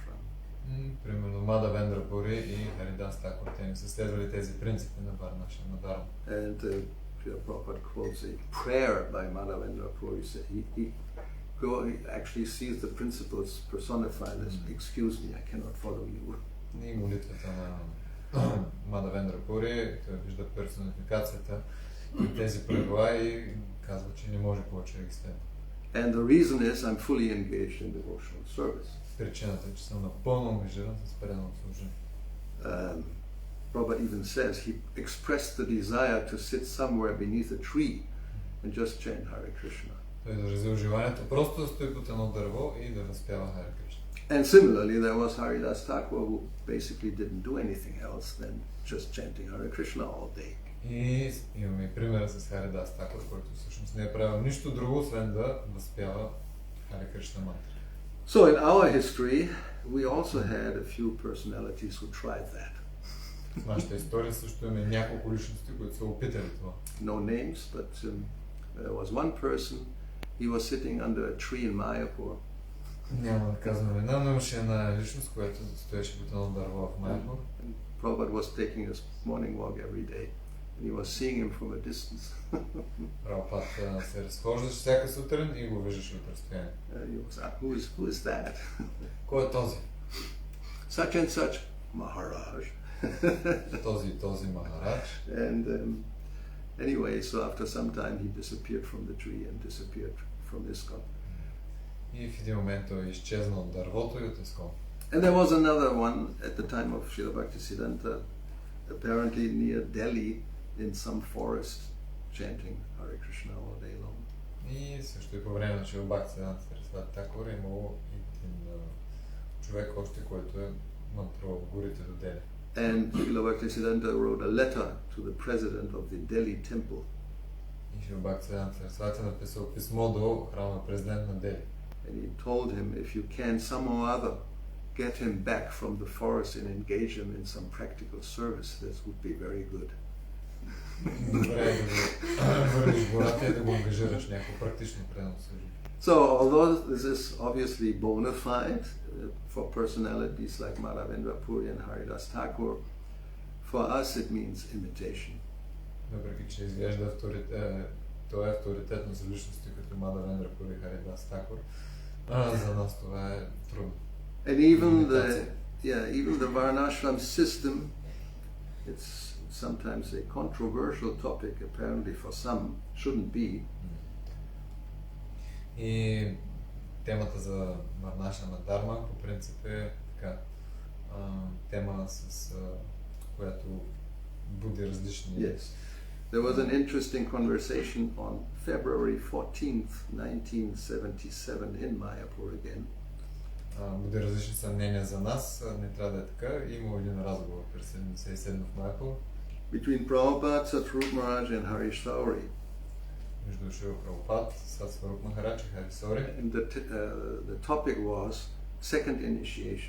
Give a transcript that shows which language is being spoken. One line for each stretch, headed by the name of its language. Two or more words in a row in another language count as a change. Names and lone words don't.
Bulgarian: Примерно Мадhavendra Puri и Харидас Такур, те не са следвали тези принципи на Варнашрама Дharma.
English: And Srila Prabhupada quotes a prayer by Madhavendra Puri. He actually sees the principles personified as, excuse me, I cannot follow you.
Bulgarian: И молитвата на Мадhavендра Пури, той вижда персонификацията и тези правила и казва, че не може повече да ги следва.
English: And the reason is I'm fully engaged in devotional service.
Bulgarian: Причината е, че съм напълно ангажиран с преданното служение.
English: Prabhupada even says he expressed the desire to sit somewhere beneath a tree and just chant Hare Krishna.
Bulgarian: Той изразил желанието просто да стои под едно дърво и да разпява Харе Кришна.
English: And similarly, there was Haridas Thakur who basically didn't do anything else than just chanting Hare Krishna all day.
Bulgarian: И имаме и примера с Харидас Такур, който всъщност не е правил нищо друго, освен да възпява Харе Кришна мантра.
English: So in our history, we also had a few personalities who tried that.
Bulgarian: В нашата история също имаме няколко личности, които са опитали това.
English: No names, but there was one person, he was sitting under a tree in Mayapur.
Bulgarian: Няма да казвам имена, но имаше една личност, която стоеше под едно дърво в Майапур.
English: Prabhupada was taking his morning walk every day, and he was seeing him from a distance.
Bulgarian: Прабхупад се разхождаше всяка сутрин и го виждаше от разстояние.
English: He was asked, who is that?
Bulgarian: Кой е този?
English: Such and such Maharaj.
Bulgarian: този Махарадж.
English: And anyway, so after some time he disappeared from the tree and disappeared from ISKCON.
Bulgarian: И в един момент той е изчезнал от дървото и от ISKCON.
English: And there was another one at the time of Srila Bhaktisiddhanta, apparently near Delhi, in some forest, chanting Hare Krishna all day long.
Bulgarian: И също и по време на Шрила Бхактисиддханта Сарасвати Такур е имало един човек още, който е мантрувал в горите до Дели.
English: And Srila Bhaktisiddhanta wrote a letter to the president of the Delhi temple.
Bulgarian: И Шрила Бхактисиддханта Сарасвати написал писмо до храма президент на Дели.
English: And he told him, if you can somehow or other get him back from the forest and engage him in some practical service, this would be very good.
Bulgarian: Добре е да го върнеш гората и да го ангажираш някакво практично предано служение.
English: So, although this is obviously bona fide for personalities like Madhavendra Puri and Haridas Thakur, for us it means imitation.
Bulgarian: Въпреки че изглежда това е авторитетно за личности като Мадhavendra Puri и Харидас Такур, за нас това е трудно.
English: And even the Varnashram system, it's sometimes a controversial topic, apparently for some, shouldn't be.
Bulgarian: И темата за Варнашрама Дарма по принцип е така, тема с която буди различни.
English: Yes. There was an interesting conversation on February 14th, 1977 in Mayapur again.
Bulgarian: Буди различни съмнения за нас, не трябва да е така. Има един разговор през 77 в Майапур.
English: Between Prabhupada, Satsvarup Maharaj and Harish Sauri.
Bulgarian: Между Шрила Прабхупад, Сатсваруп Махарадж и Хари Сори.
English: And the topic was second initiation.